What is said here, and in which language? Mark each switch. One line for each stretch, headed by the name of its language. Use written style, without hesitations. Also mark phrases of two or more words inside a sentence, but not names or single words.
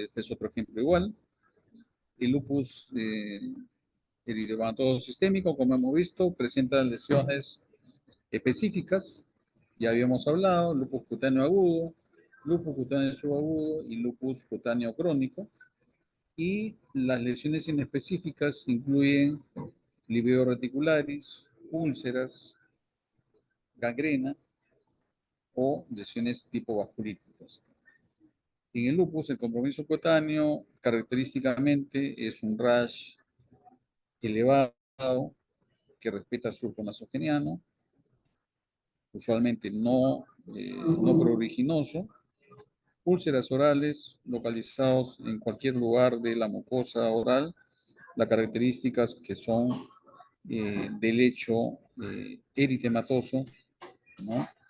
Spanish: Este es otro ejemplo igual. El lupus eritematoso sistémico, como hemos visto, presenta lesiones específicas. Ya habíamos hablado: lupus cutáneo agudo, lupus cutáneo subagudo y lupus cutáneo crónico. Y las lesiones inespecíficas incluyen livedo reticularis, úlceras, gangrena o lesiones tipo vasculíticas. En el lupus, el compromiso cutáneo característicamente es un rash elevado que respeta el surco nasogeniano, usualmente no pruriginoso, úlceras orales localizados en cualquier lugar de la mucosa oral, las características que son de lecho eritematoso, ¿no?